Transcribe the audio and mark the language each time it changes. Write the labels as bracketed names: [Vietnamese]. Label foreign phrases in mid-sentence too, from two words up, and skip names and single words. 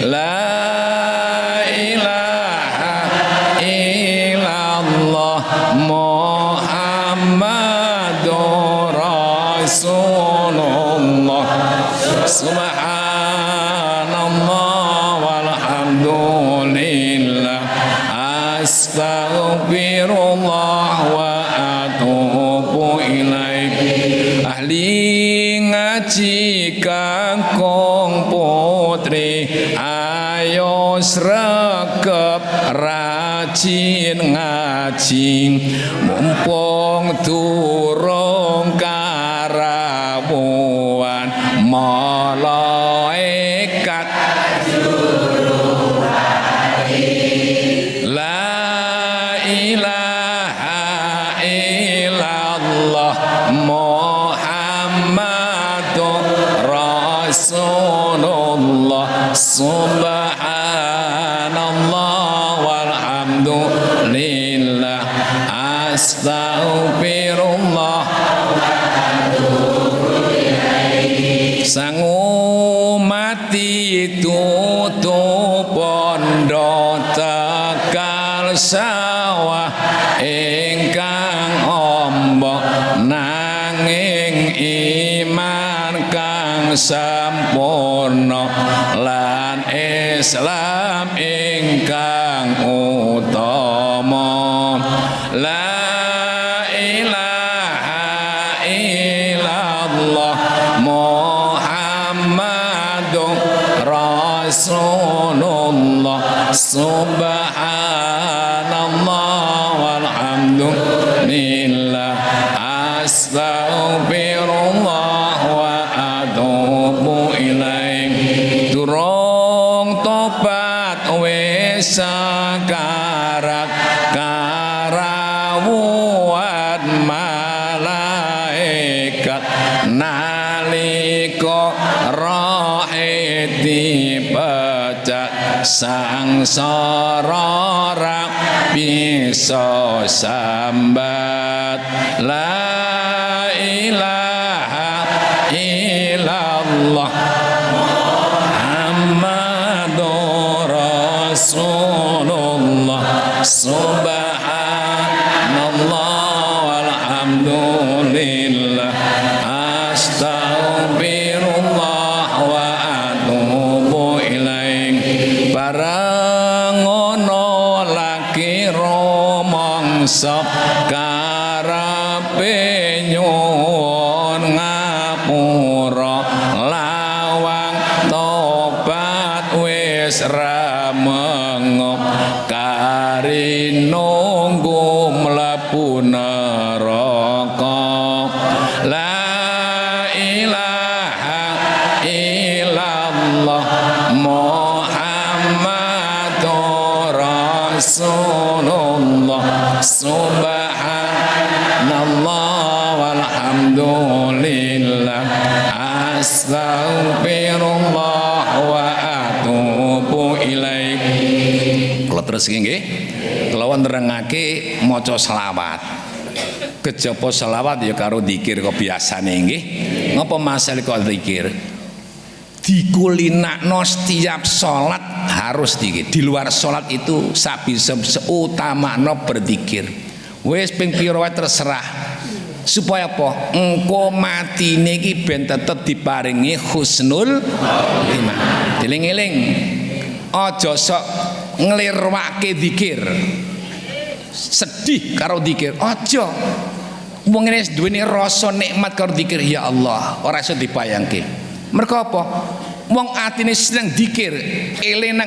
[Arabic] لا إله إلا الله محمد رسول الله سبحان الله والحمد لله أستغفر الله وأتوب إليه. [Javanese] Ahli ngaji kakung putri ayo sregep rajin ngaji mumpung durung karawuhan malaikat. [Arabic] لا إله إلا الله محمد رسول الله سبحان الله والحمد لله أستغفر الله. [Javanese] Sangu mati tutup pondo tegal sawah ingkang ombo nanging iman kang sampurna lan Islam ingkang utama. [Arabic] لا إله إلا الله محمد رسول الله سبحان الله والحمد لله أستغفر الله وأتوب إليه. [Javanese] Durung tobat wis sakarat karawuhan nalika rahiti pecat sangsara ra bisa sambat [Arabic] لا إله إلا الله محمد رسول الله سبحان الله والحمد لله أستغفر الله و أتوب إليه [Javanese] barang ono laki romongso karepe nyuwun ngapura lawang tobat wis ra mengop kari nunggu mlebu neraka [Arabic] لا إله إلا الله محمد رسول الله سبحان الله والحمد لله أستغفر الله وأتوب إليه. [Javanese] Kula terus nggih kula nerangake maca selawat kejaba selawat ya karo zikir kok biasane nggih ngapa masalah kok zikir dikulinakno [Indonesian] setiap sholat harus zikir di luar sholat itu [Javanese] sabisa seutamano berzikir wis ping pira wae terserah supaya apa engko matine iki ben tetep diparingi [Arabic] حسن الخاتمة [Javanese] dieling-eling aja sok nglirwake zikir sedih karo zikir aja wong ngene duweni rasa nikmat karo zikir [Arabic] يا الله [Javanese] ora iso dibayangke mergo apa wong atine seneng zikir eling nang